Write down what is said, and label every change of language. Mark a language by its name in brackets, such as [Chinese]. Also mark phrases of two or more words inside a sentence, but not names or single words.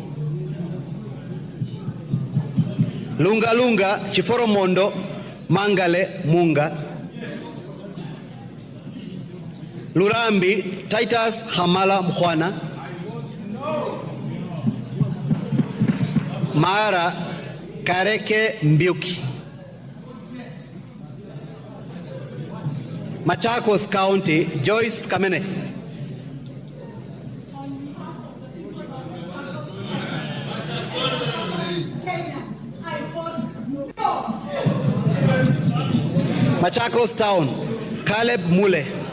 [English] Lunga Lunga, Chiforo Mondo, Mangale Munga. Lurambi, Titus Hamala Mkhwana. Mara, Kareke Mbiuki. Machakos County, Joyce Kamene. Machakos Town, Caleb Mule.